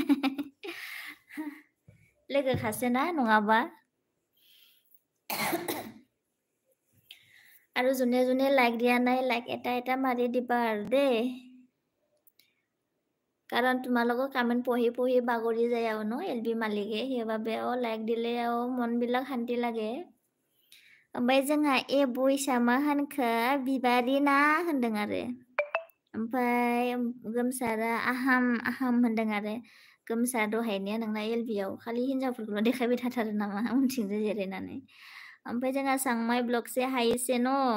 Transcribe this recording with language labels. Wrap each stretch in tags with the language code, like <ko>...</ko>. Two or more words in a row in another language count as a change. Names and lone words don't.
<brx>लोगो खासोना नङाबा</brx> <as>আৰু যোনে যোনে লাইক দিয়া নাই লাইক এটা এটা মাৰি দিবা আৰু দেই কাৰণ তোমালোকৰ কমেণ্ট পঢ়ি পঢ়ি বাগৰি যায় আৰু ন এলবি মালিকে সেইবাবে লাইক দিলে আৰু মনবিলাক শান্তি লাগে</as> <brx>ओमफ्राय जोंहा ए बयसा मा होनखो बिबारि ना होनदों आरो ओमफ्राय गोमसारा आहाम होनदों आरो गोमसार दहायनिया नोंना एलबियाव खालि हिन्जावफोरखौल' देखायबाय थाथारो नामा उनथिंजाय जिरायनानै ओमफ्राय जोंहा सांमाय ब्लगसे हायोसे न</brx>